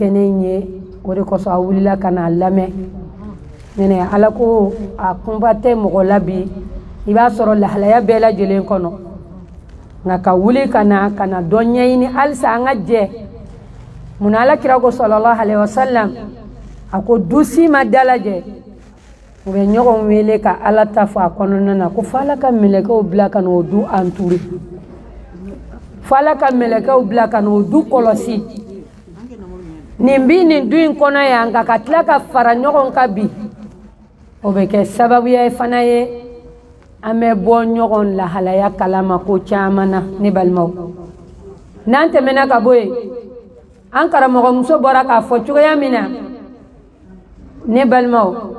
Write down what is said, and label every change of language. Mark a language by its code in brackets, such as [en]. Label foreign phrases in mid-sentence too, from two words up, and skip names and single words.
[bm] kɛnɛ in ye o de kosɔn a wulila ka n'a lamɛn nɛnɛ ala ko a kunba tɛ mɔgɔ la bi i b'a sɔrɔ lahalaya bɛɛ lajɛlen kɔnɔ nka ka wuli ka na dɔ ɲɛɲini halisa an ka jɛ munna ala kira ko [ar] صلى الله عليه وسلم [bm] a ko dusi ma dalajɛ u bɛ ɲɔgɔn wele ka ala ta fɔ a kɔnɔna na ko f'ala ka mɛlɛkɛw bila ka n'o du entouré f'ala ka mɛlɛkɛw bila ka n'o du kɔlɔsi nin bi nin du in kɔnɔ yan nka ka tila ka fara ɲɔgɔn kan bi o bɛ kɛ sababuya fana ye an bɛ bɔ ɲɔgɔn lahalaya kalama ko caman na ne balimaw n'an tɛmɛna ka bɔ yen an karamɔgɔmuso bɔra k'a fɔ cogoya min na ne balimaw